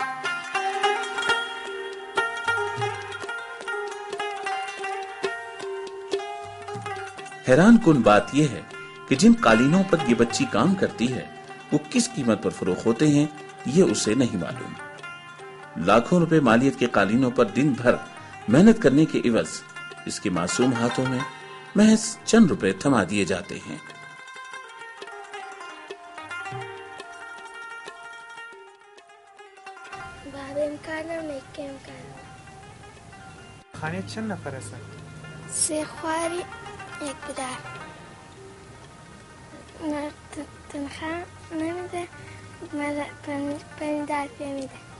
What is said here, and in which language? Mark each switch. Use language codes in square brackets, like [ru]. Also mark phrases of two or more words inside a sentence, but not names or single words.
[ur] حیران کن بات یہ ہے کہ جن قالینوں پر یہ بچی کام کرتی ہے وہ کس قیمت پر فروخت ہوتے ہیں یہ اسے نہیں معلوم۔ لاکھوں روپے مالیت کے قالینوں پر دن بھر محنت کرنے کے عوض اس کے معصوم ہاتھوں میں محض چند روپے تھما دیے جاتے ہیں۔ [fa] خانه چند نفر هستن؟ 3 خواهر یک پدر. تنخواه نمیده، 15 روپیه میده.